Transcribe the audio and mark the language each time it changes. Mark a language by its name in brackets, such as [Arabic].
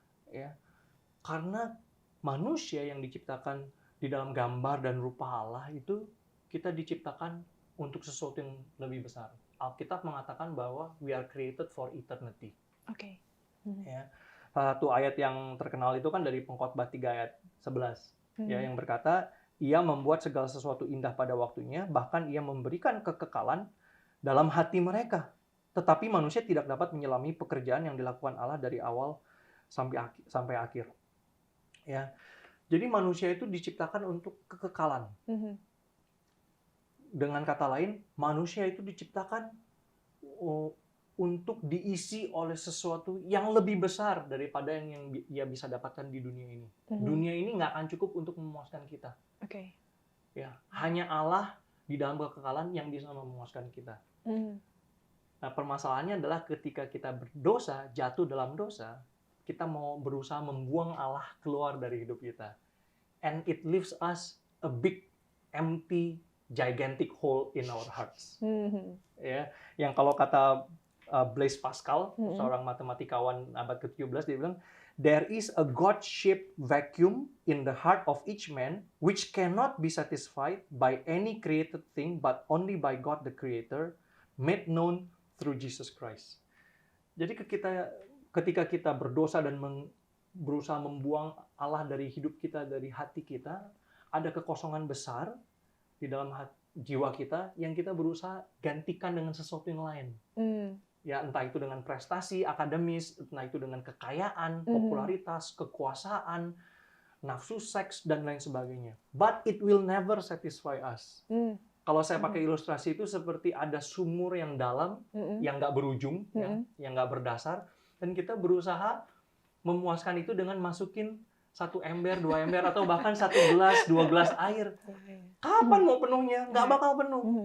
[Indonesian] Ya, karena manusia yang diciptakan di dalam gambar dan rupa Allah itu kita diciptakan untuk sesuatu yang lebih besar. Alkitab mengatakan bahwa [English] we are created for eternity. [Indonesian] Ya. Satu ayat yang terkenal itu kan dari Pengkhotbah 3 ayat 11. Ya, yang berkata, Ia membuat segala sesuatu indah pada waktunya, bahkan Ia memberikan kekekalan dalam hati mereka. Tetapi manusia tidak dapat menyelami pekerjaan yang dilakukan Allah dari awal sampai akhir. Ya. Jadi manusia itu diciptakan untuk kekekalan. Dengan kata lain, manusia itu diciptakan untuk diisi oleh sesuatu yang lebih besar daripada yang ia bisa dapatkan di dunia ini. Dunia ini nggak akan cukup untuk memuaskan kita. Ya, hanya Allah di dalam kekekalan yang bisa memuaskan kita. Nah, permasalahannya adalah ketika kita berdosa, jatuh dalam dosa, kita mau berusaha membuang Allah keluar dari hidup kita. [English] And it leaves us a big, empty, gigantic hole in our hearts. [Indonesian] Ya, yang kalau kata Blaise Pascal, seorang matematikawan abad ke-17, dia bilang, [English] there is a God-shaped vacuum in the heart of each man which cannot be satisfied by any created thing but only by God the Creator, made known through Jesus Christ. [Indonesian] Jadi ketika kita berdosa dan berusaha membuang Allah dari hidup kita, dari hati kita, ada kekosongan besar di dalam jiwa kita yang kita berusaha gantikan dengan sesuatu yang lain. Ya, entah itu dengan prestasi akademis, entah itu dengan kekayaan, popularitas, kekuasaan, nafsu seks, dan lain sebagainya. [English] But it will never satisfy us. [Indonesian] Kalau saya pakai ilustrasi itu seperti ada sumur yang dalam, yang nggak berujung, yang nggak berdasar, dan kita berusaha memuaskan itu dengan masukin 1 ember, 2 ember, atau bahkan 1 gelas, 2 gelas air. Kapan mau penuhnya? Nggak bakal penuh.